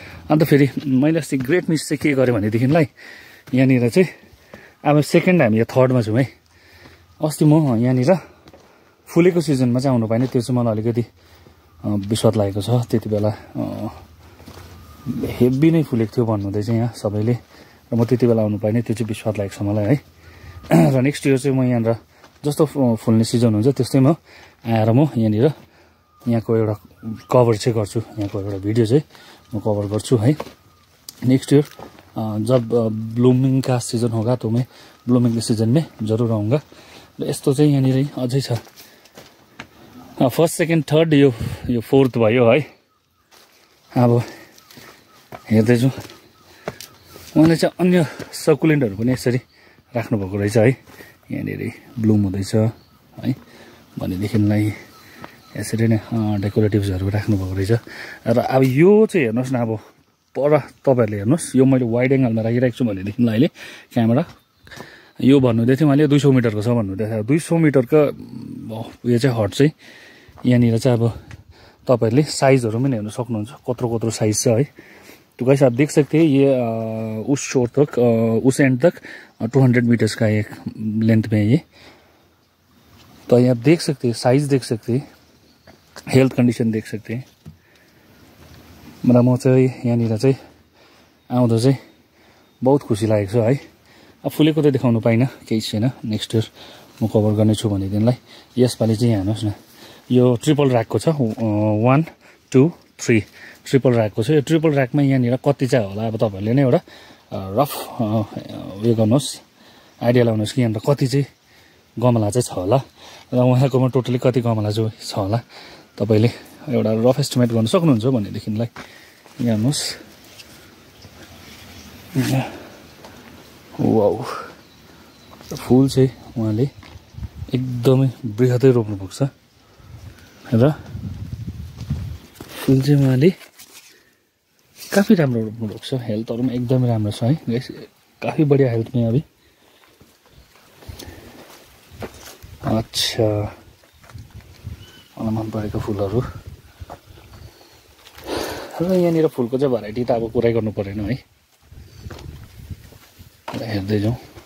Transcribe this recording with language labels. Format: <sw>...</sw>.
<ne>अन्त फेरि मैले अस्ति ग्रेट मिस चाहिँ के गरेँ भनेदेखिलाई यहाँनिर चाहिँ अब सेकेन्ड हामी यो थर्डमा छौँ है। अस्ति म यहाँनिर फुलेको सिजनमा चाहिँ आउनु पाइनँ, त्यो चाहिँ मलाई अलिकति विस्वाद लागेको छ। त्यति बेला हेभी नै फुलेको थियो भन्नुहुँदै चाहिँ यहाँ सबैले, र म त्यति बेला आउनु पाइनँ, त्यो चाहिँ विस्वाद लागेको छ मलाई है। र नेक्स्ट इयर चाहिँ म यहाँनिर जस्तो फुल्ने सिजन हुन्छ त्यस्तै म आएर म यहाँनिर यहाँको एउटा कभर चाहिँ गर्छु, यहाँको एउटा भिडियो चाहिँ म कभर गर्छु है।</ne> <hi>नेक्स्ट इयर जब ब्लूमिंग का सीजन होगा तो मैं ब्लूमिंग के सीजन में जरूर आऊँगा।</hi> <ne>र यस्तो चाहिँ यहाँनिर अझै छ। फर्स्ट सेकेन्ड थर्ड यो फोर्थ भयो है। अब हेर्दैछु उहाँले चाहिँ अन्य सकुलेन्टहरू पनि यसरी राख्नुभएको रहेछ है। यहाँनिर ब्लुम हुँदैछ है भनेदेखिलाई यसरी नै डेकोरेटिभ्सहरू राख्नुभएको रहेछ। र अब यो चाहिँ हेर्नुहोस् न, अब पर तपाईँहरूले हेर्नुहोस्, यो मैले वाइड एङ्गलमा राखिरहेको छु भनेदेखिलाई अहिले क्यामेरा यो भन्नुहुँदै थियो मैले 200 मिटरको छ भन्नुहुँदै थियो। 200 मिटरको यो चाहिँ हट चाहिँ यहाँनिर चाहिँ अब तपाईँहरूले साइजहरू पनि हेर्नु सक्नुहुन्छ, कत्रो कत्रो साइज छ है।</ne> <hi>तो गाइस आप देख सकते हैं ये उस शोर तक उस एंड तक 200 मीटर्स का एक लेंथ में है ये। तो ये आप देख सकते हैं, साइज देख सकते हैं, हेल्थ कंडिसन देख सकते हैं।</hi> <ne>मलाई म चाहिँ यहाँनिर चाहिँ आउँदा चाहिँ बहुत खुसी लागेको छ है। अब फुलेको त देखाउनु पाइनँ, केही छैन, नेक्स्ट इयर म कभर गर्नेछु भनेदेखिलाई। यसपालि चाहिँ यहाँ हेर्नुहोस् न, यो ट्रिपल ऱ्याकको छ, 1 2 3 ट्रिपल ऱ्याकको छ। यो ट्रिपल ऱ्याकमा यहाँनिर कति चाहिँ होला, अब तपाईँहरूले नै एउटा रफ उयो गर्नुहोस्, आइडिया लगाउनुहोस् कि यहाँनिर कति चाहिँ गमला चाहिँ छ होला र उहाँकोमा टोटली कति गमला चाहिँ छ होला, तपाईँले एउटा रफ एस्टिमेट गर्न सक्नुहुन्छ भनेदेखिलाई। यहाँ हेर्नुहोस्, वाउ, फुल चाहिँ उहाँले एकदमै बृहतै रोप्नुभएको छ र फुल चाहिँ उहाँले काफी राम्रो रोप्नुभएको छ। हेल्थहरू पनि एकदमै राम्रो छ है गाइस,</ne> <hi>काफी बढिया हेल्थ में अभी।</hi> <ne>अच्छा, मलाई मन परेको फुलहरू र यहाँनिर फुलको चाहिँ भेराइटी त अब कुरै गर्नु परेन है, हेर्दै जाउँ।</ne>